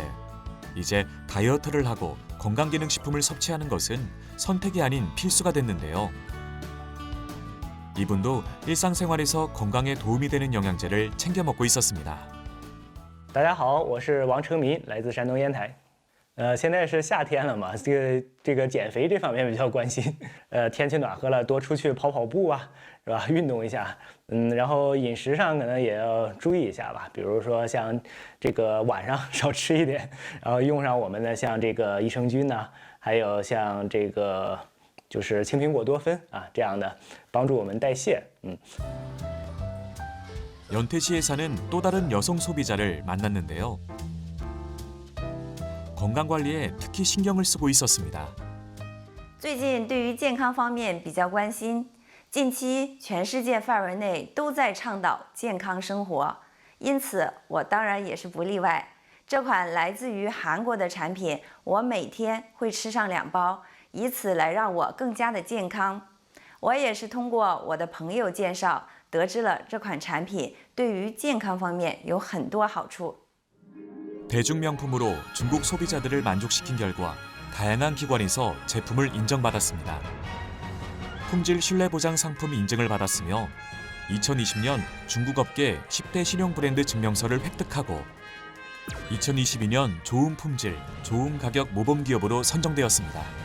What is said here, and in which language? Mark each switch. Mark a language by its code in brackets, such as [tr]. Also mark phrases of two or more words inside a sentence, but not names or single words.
[ko] 이제 다이어트를 하고 건강기능식품을 섭취하는 것은 선택이 아닌 필수가 됐는데요. 이분도 일상생활에서 건강에 도움이 되는 영양제를 챙겨 먹고 있었습니다. [zh] 大家好，我是王成民，来自山东烟台。 现在是夏天了嘛，这个减肥这方面比较关心。天气暖和了，多出去跑跑步啊，是吧？运动一下。然后饮食上可能也要注意一下吧，比如说像这个晚上少吃一点，然后用上我们的像这个益生菌呐、还有像这个就是青苹果多酚啊这样的，帮助我们代谢。 [ko] 연태시에 사는 또 다른 여성 소비자를 만났는데요. 건강관리에 특히 신경을 쓰고 있었습니다. [zh] 最近对于健康方面比较关心，近期全世界范围内都在倡导健康生活，因此我当然也是不例外。这款来自于韩国的产品，我每天会吃上2包，以此来让我更加的健康。我也是通过我的朋友介绍，得知了这款产品对于健康方面有很多好处。 [ko] 대중명품으로 중국 소비자들을 만족시킨 결과 다양한 기관에서 제품을 인정받았습니다. 품질 신뢰보장 상품 인증을 받았으며 2020년 중국 업계 10대 신용 브랜드 증명서를 획득하고 2022년 좋은 품질, 좋은 가격 모범 기업으로 선정되었습니다.